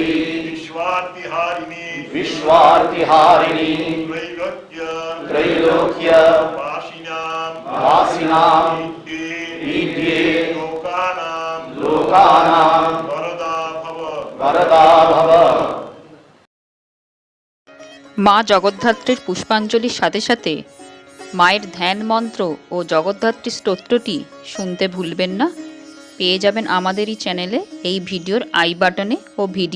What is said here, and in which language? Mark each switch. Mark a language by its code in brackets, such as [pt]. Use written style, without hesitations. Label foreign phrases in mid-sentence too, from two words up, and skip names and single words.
[sa] विश्वार्तिहारिणी विश्वार्तिहारिणी त्रैलोक्य वासिनां ईड्ये लोकानां वरदा भव। [bn] মা জগদ্ধাত্রীর পুষ্পাঞ্জলির সাথে সাথে মায়ের ধ্যান মন্ত্র ও জগদ্ধাত্রী স্তোত্রটি শুনতে ভুলবেন না। পেয়ে যাবেন আমাদের এই চ্যানেলে এই ভিডিওর আই বাটনে ও ভিডিও